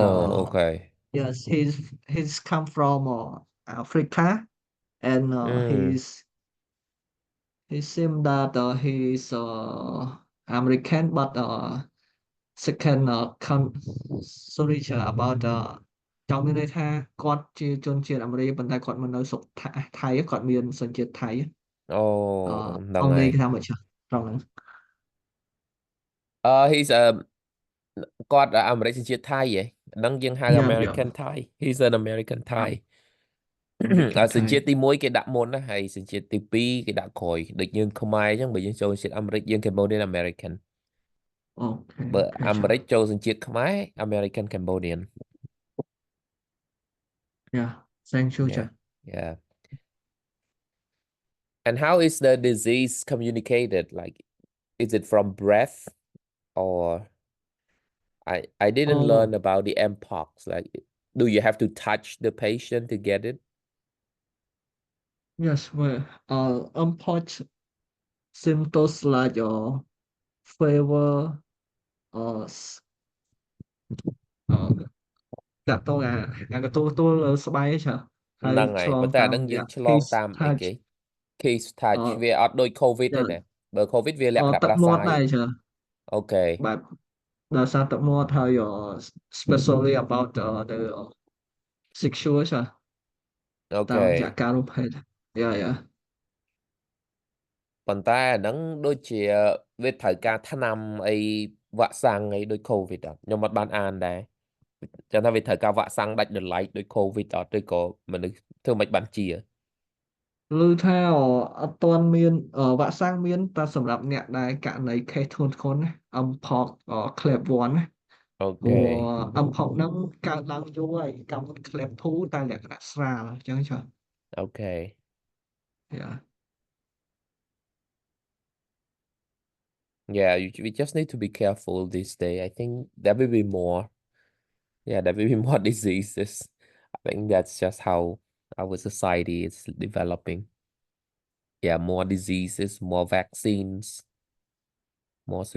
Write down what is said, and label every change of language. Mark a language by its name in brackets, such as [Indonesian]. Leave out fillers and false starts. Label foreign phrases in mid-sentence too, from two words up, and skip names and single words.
[English] Oh, okay. yes, he's come from Africa, and Mm. he seemed that he is American, but second sorry about [Khmer] ចង់មានន័យថាគាត់ជាជនជាតិអាមេរិកប៉ុន្តែគាត់មកនៅស្រុកថៃគាត់មានសញ្ជាតិថៃ អូ អឺ ហ្នឹងហើយ អង់គ្លេសគេថាមកចាស់ត្រង់ហ្នឹង [English] he's a [Khmer] គាត់អាមេរិកសញ្ជាតិថៃហ៎ហ្នឹងយើងហៅ យ៉ាយ៉ា [English] American Thai he's an American Thai [Khmer] អាមេរិក អាសញ្ ថៃ ជាតិទី1គេដាក់មុនណាហើយសញ្ជាតិទី2គេដាក់ក្រោយដូចយើងខ្មែរអញ្ចឹងបើយើងចូលសញ្ជាតិអាមេរិកយើង [English] Cambodian American [Khmer] អូខេ បើ អូខេចា អាមេរិកចូលសញ្ជាតិខ្មែរ [English] American Cambodian [Khmer] យ៉ា [English] thank you [Khmer] ចា [English] yeah yeah and how is the disease communicated like is it from breath or I didn't learn អូ about the mpox like do you have to touch the patient to get it yes well unpatched symptoms like fever [Khmer] អតាក់ទងអាកន្ទួលលើស្បែកឯងចាហើយ ហ្នឹងហើយ ឆ្លង ប៉ុន្តែអា តាមរយៈ ហ្នឹងយើងឆ្លង case តាមអីគេ touch case អ touch វាអត់ដូច COVID ទេណាឺ បើ COVID វាលក្ខណៈ ទឹក ផ្ដា មាត់ សាយ ដែរចា អូខេ បែបដោយសារទឹកមាត់ហើយ [English] especially about the sexual [Khmer] ចា អូខេ តាមរយៈការរំភេទយ៉ាយ៉ា ប៉ុន្តែអាហ្នឹងដូចជាវាត្រូវការថ្នាំអីវ៉ាក់សាំងអីដូច COVID អត់ខ្ញុំអត់បានអានដែរចាំថាវាត្រូវការវ៉ាក់សាំងដាច់ដោយឡែកដូច COVID អត់ឬក៏មនុស្សធ្វើមិនបានជា ឮថាអត់ទាន់មានវ៉ាក់សាំងមានតែសម្រាប់អ្នកដែលករណី case ធ្ងន់ធ្ងរណា mpox clap 1ណា អូ ព្រោ ខេះ mpox ហ្នឹងកើតឡើងយូរហើយកាលមុន clap 2តែលក្ខណៈស្រាលអញ្ចឹងចា អូខេ យ៉ា [English] yeah we just need to be careful this day I think there will be more yeah there will be more diseases I think that's just how our society is developing yeah more diseases more vaccines more